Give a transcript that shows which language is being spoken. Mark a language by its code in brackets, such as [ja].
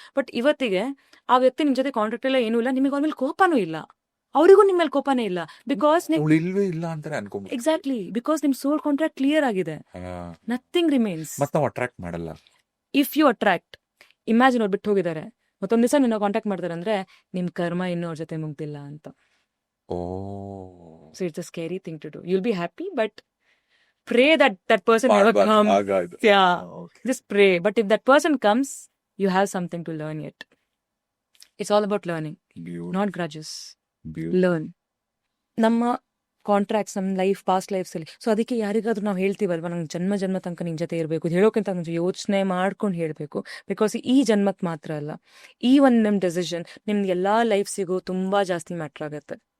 [kn] But ಇವತ್ತಿಗೆ ಆ ವ್ಯಕ್ತಿ ನಿಮ್ಮ ಜೊತೆ ಕಾಂಟ್ರಾಕ್ಟ್ ಎಲ್ಲ ಏನೂ ಇಲ್ಲ, ನಿಮಗೆ ಅವ್ರ ಮೇಲೆ ಕೋಪನೂ ಇಲ್ಲ, ಅವರಿಗೂ ನಿಮ್ಮ ಮೇಲೆ ಕೋಪನೇ ಇಲ್ಲ, ಬಿಕಾಸ್ ಅವ್ಳು ಇಲ್ವೇ ಇಲ್ಲ ಅಂತಾನೆ ಅನ್ಕೊಂಡ್. ಎಕ್ಸಾಕ್ಟ್ಲಿ, ಬಿಕಾಸ್ ನಿಮ್ ಸೋಲ್ ಕಾಂಟ್ರಾಕ್ಟ್ ಕ್ಲಿಯರ್ ಆಗಿದೆ, [en] Nothing remains. [kn] ಮತ್ತೆ ನಾವು ಅಟ್ರಾಕ್ಟ್ ಮಾಡಲ್ಲ. [en] if you attract, [kn] ಇಮ್ಯಾಜಿನ್ ಅವ್ರು ಬಿಟ್ಟು ಹೋಗಿದ್ದಾರೆ, ಮತ್ತೊಂದ್ ದಿವಸ ನಿನ್ನ ಕಾಂಟ್ಯಾಕ್ಟ್ ಮಾಡ್ತಾರೆ ಅಂದ್ರೆ ನಿಮ್ ಕರ್ಮ ಇನ್ನೂ ಅವ್ರ ಜೊತೆ ಮುಗ್ದಿಲ್ಲ ಅಂತ. ಓ, [en] So it's a scary thing to do. You'll be happy, but pray that that person never comes. Yeah, just pray. But if that person comes, you have something to learn yet. It's all about learning, not grudges. Learn. [kn] ನಮ್ಮ contracts, ನಮ್ಮ life, past lives ಅಲ್ಲಿ, so ಅದಕ್ಕೆ ಯಾರಿಗಾದ್ರೂ ನಾವು ಹೇಳ್ತೀವಲ್ವಾ, ನಂಗೆ ಜನ್ಮ ಜನ್ಮ ತನಕ ನಿನ್ ಜೊತೆ ಇರಬೇಕು, ಹೇಳೋಕ್ಕಿಂತ ಮುಂಚೆ ಯೋಚನೆ ಮಾಡ್ಕೊಂಡು ಹೇಳಬೇಕು. ಬಿಕಾಸ್ ಈ ಜನ್ಮಕ್ಕೆ ಮಾತ್ರ ಅಲ್ಲ, ಈ ಒಂದು ನಿಮ್ಮ ಡೆಸಿಷನ್ ನಿಮ್ಗೆ ಎಲ್ಲಾ ಲೈಫ್ಸಿಗೂ ತುಂಬಾ ಜಾಸ್ತಿ ಮ್ಯಾಟ್ರ್ ಆಗುತ್ತೆ.